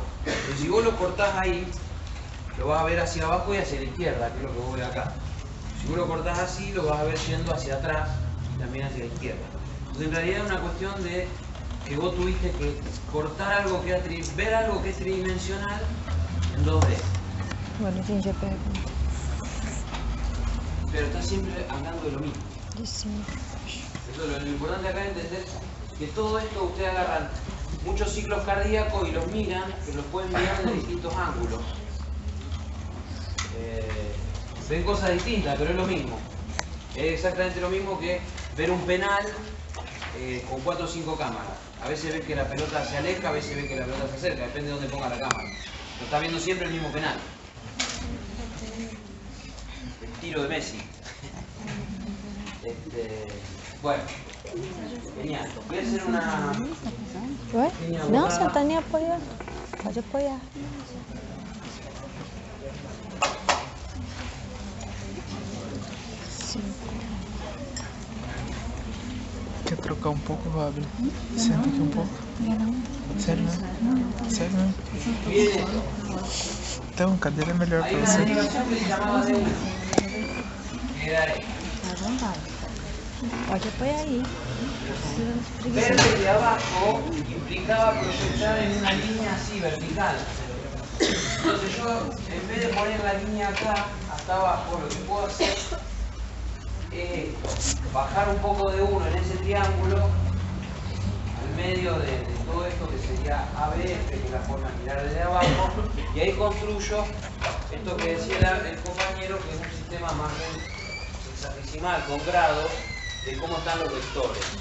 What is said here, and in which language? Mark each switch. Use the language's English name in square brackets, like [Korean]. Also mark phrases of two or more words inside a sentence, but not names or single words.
[Spanish] Pero si vos lo cortás ahí, lo vas a ver hacia abajo y hacia la izquierda, que es lo que vos ves acá. Si vos lo cortás así, lo vas a ver yendo hacia atrás y también hacia la izquierda. Entonces en realidad es una cuestión de que vos tuviste que cortar algo que es ver algo que es tridimensional en 2D. Bueno, [Portuguese] entendi a pergunta. [Spanish] Pero está siempre hablando de lo mismo. [Portuguese] De cima. [Spanish] Eso, lo importante acá es entender que todo esto ustedes agarran muchos ciclos cardíacos y los miran, que los pueden mirar de distintos ángulos. Ven cosas distintas, pero es lo mismo. Es exactamente lo mismo que ver un penal con 4 o 5 cámaras. A veces ves que la pelota se aleja, a veces ves que la pelota se acerca, depende de dónde ponga la cámara. Pero está viendo siempre el mismo penal. El tiro de Messi. Bueno, genial. Voy a hacer una... [Portuguese] Ué? [Spanish] pequeña [Portuguese] Não, [Spanish] abordada. [Portuguese] você não tá nem apoiando. Pode apoiar. Quer trocar um pouco, Fábio? Senta aqui um pouco. Sério, né? Sério, né? [Spanish] Bien. [Portuguese] Então, cadeira é melhor [Spanish] Hay [Portuguese] pra [Spanish] una [Portuguese] você. [Spanish] derivación que se llamaba D1. Que era esto. [Portuguese] À vontade. Pode apoiar aí. [Spanish] Ver desde abajo implicaba proyectar en una línea así, vertical. Entonces yo, en vez de poner la línea acá, hasta abajo, lo que puedo hacer es bajar un poco de 1 en ese triángulo, al medio de todo esto que sería ABF, que es la forma de mirar desde abajo, y ahí construyo esto que decía el compañero, que es un sistema más bien hexadecimal, con grados, de cómo están los vectores.